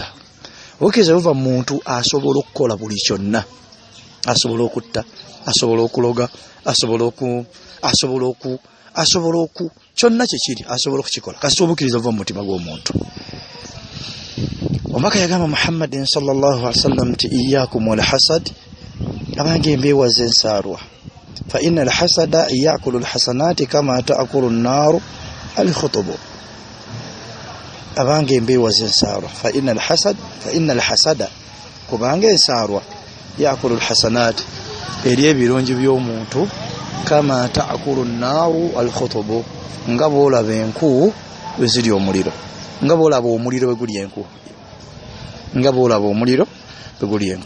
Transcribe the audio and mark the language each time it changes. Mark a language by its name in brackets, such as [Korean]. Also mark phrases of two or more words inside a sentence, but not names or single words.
[Ganda] Obukkiriza buva mu muntu asobola okukola buli kyonna. Asobola okutta, asobola okuloga, asobola oku kyonna kikiri asobola okukikola. Kasita obukkiriza buva mu mutima gw'omuntu. Omubaka yagamba Muhammadin [Arabic] صلى الله عليه وسلم [Ganda] nti [Arabic] إياكم والحسد, [Ganda] abange mbeewaze ensaalwa. [Arabic] فإن الحسد يأكل الحسنات كما تأكل النار الحطب. [Ganda] Abange mbeewaze ensaalwa. [Arabic] فإن الحسد [Ganda] kubanga ensaalwa [Arabic] يأكل الحسنات [Ganda] erya ebirungi by'omuntu [Arabic] كما تأكل النار الحطب [Ganda] nga bw'olaba enku bwe ziri omuliro. nga boolaba omuliro bwe guli enku, nga boolaba omuliro bwe guli enku.